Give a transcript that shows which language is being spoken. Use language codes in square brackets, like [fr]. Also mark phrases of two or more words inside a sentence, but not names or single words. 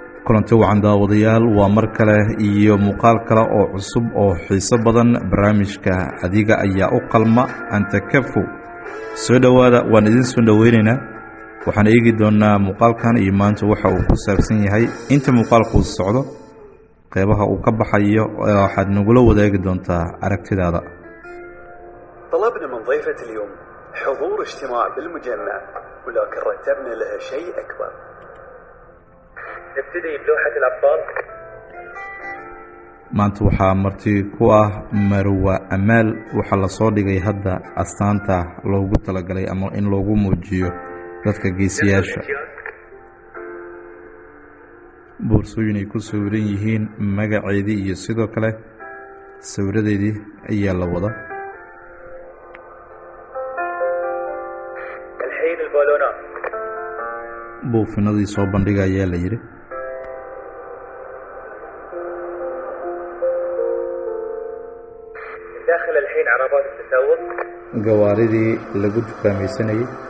[so] kulanti wacan daawadayaal waa mar kale iyo muuqaal kale oo cusub oo xiiso badan barnaamijka adiga ayaa u qalma [ar] أنت كفؤ [so] soo dhawaada waan idin soo dhaweynaynaa waxaan eegi doonaa muuqaalkan iyo maanta waxa uu ku saabsan yahay inta muuqaalku socdo qeybaha uu ka baxayo waxaad nagula wadaagi doontaa aragtidaada. [ar] طلبنا من ضيفة اليوم حضور اجتماع بالمجمع ولكن رتبنا لها شيء أكبر. نبتدي بلوحة الأبطال. [so] maanta waxaa marti ku ah Marwa Amaal waxa la soo dhigay hadda astaanta loogu talagalay ama in loogu muujiyo dadka geesiyaasha. boorsooyin ay ku sawiran yihiin magaceedii iyo sidoo kale sawiradeedii ayaa la wada. [ar] الحين البالونات. [so] buufinadii soo bandhiga ayaa la yiri. [ar] داخل الحين عربات التسوق. [so] gawaaridii lagu dukaamaysanayay.